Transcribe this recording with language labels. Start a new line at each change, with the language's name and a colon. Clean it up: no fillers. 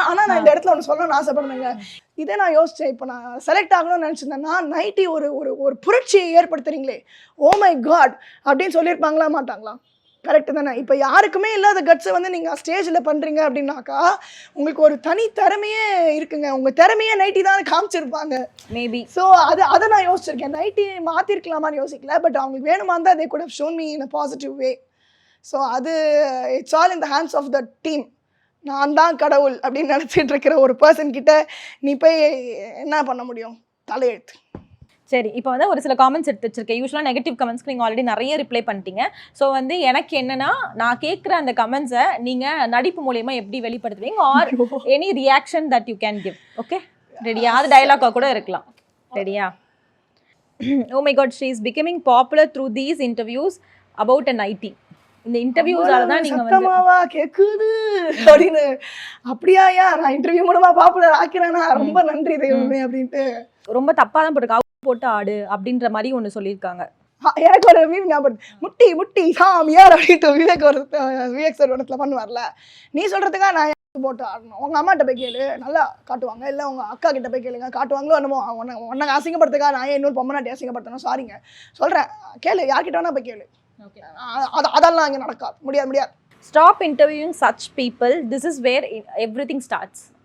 Tamil: ஆனால் நான் இந்த இடத்துல ஒன்று சொல்லணும்னு ஆசைப்படுறேங்க. இதே நான் யோசித்தேன், இப்போ நான் செலக்ட் ஆகணும்னு நினச்சிருந்தேன்னா நைட்டி ஒரு புரட்சியை ஏற்படுத்துறீங்களே,
English: oh my god
Tamil: அப்படின்னு சொல்லியிருப்பாங்களா மாட்டாங்களா? கரெக்டு தானே? இப்போ யாருக்குமே இல்லாத கட்ஸை வந்து நீங்கள் ஸ்டேஜில் பண்ணுறீங்க அப்படின்னாக்கா உங்களுக்கு ஒரு தனி திறமையே இருக்குங்க. உங்கள் திறமையே நைட்டி தான் காமிச்சிருப்பாங்க மேபி. ஸோ அதை நான் யோசிச்சிருக்கேன். நைட்டி மாற்றிருக்கலாமான்னு யோசிக்கல, பட் அவங்களுக்கு வேணுமா தான்
English: they could have shown me in a positive way.
Tamil: So அது
English: It's all in the hands of the team.
Tamil: நான் தான் கடவுள் அப்படின்னு நினச்சிட்டு இருக்கிற ஒரு பர்சன் கிட்ட நீ போய் என்ன பண்ண முடியும்? தலையெழுத்து. சரி, இப்போ வந்து ஒரு சில காமெண்ட்ஸ் எடுத்து வச்சிருக்கேன். யூஸ்வலாக நெகட்டிவ் கமெண்ட்ஸ்க்கு நீங்கள் ஆல்ரெடி நிறைய ரிப்ளை பண்ணிட்டீங்க. ஸோ வந்து எனக்கு என்னன்னா, நான் கேட்குற அந்த கமெண்ட்ஸை நீங்கள் நடிப்பு மூலயமா எப்படி வெளிப்படுத்துவீங்க,
English: Are any reaction that you can give.
Tamil: Okay ரெடியா? அது டயலாக்காக கூட இருக்கலாம். ரெடியா?
English: Oh my god, she is becoming popular through these interviews about a nighty.
Tamil: இந்த இன்டர்வியூஸால தான் நீங்கள் சத்தமாவா கேட்குது அப்படின்னு. அப்படியா, நான் இன்டர்வியூ மூலமா பாப்புலர் ஆக்கிறேன்னா ரொம்ப நன்றி தெய்வமே அப்படின்ட்டு. ரொம்ப தப்பாக தான் போட்டிருக்கா, போட்டு ஆடு அப்படின்ற மாதிரி ஒன்று சொல்லியிருக்காங்க. எனக்கு ஒரு மீம் ஞாபகம், முட்டி முட்டி சாமியார் அப்படின்ட்டு விவேக் சார் இடத்துல பண்ணுவார்ல. நீ சொல்கிறதுக்கா நான் போட்டு ஆடணும்? உங்கள் அம்மாட்ட போய் கேளு, நல்லா காட்டுவாங்க. இல்லை உங்கள் அக்கா கிட்ட போய் கேளுங்க, காட்டுவாங்களோ என்னமோ. உன்னை அசிங்கப்படுத்துக்கா நான் இன்னொரு பொம்மநாட்டி அசிங்கப்படுத்தணும்? சாரிங்க சொல்கிறேன், கேளு, யார்கிட்ட வேணா போய் கேளு. அதெல்லாம் இங்கே நடக்காது, முடியாது.
English: Stop interviewing such people. This is where everything starts.